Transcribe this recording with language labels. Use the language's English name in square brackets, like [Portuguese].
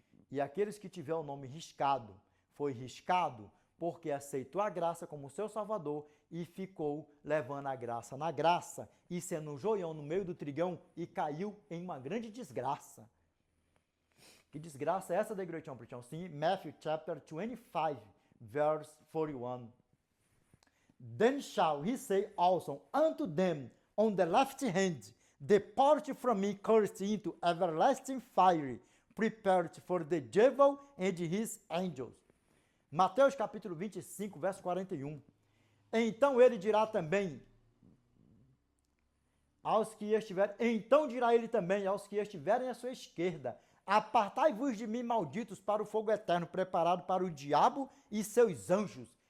[Portuguese] E aqueles que tiver o nome riscado, foi riscado porque aceitou a graça como seu Salvador e ficou levando a graça na graça e sendo um joião no meio do trigão e caiu em uma grande desgraça. Que desgraça é essa da igreja, Tião? Sim, [English] Matthew chapter 25, verse 41. Then shall he say also unto them on the left hand, Depart from me, cursed, into everlasting fire, prepared for the devil and his angels. [Portuguese] Mateus capítulo 25, verso 41. Então ele dirá também aos que estiverem, então dirá ele também aos que estiverem à sua esquerda, apartai-vos de mim, malditos, para o fogo eterno, preparado para o diabo e seus anjos.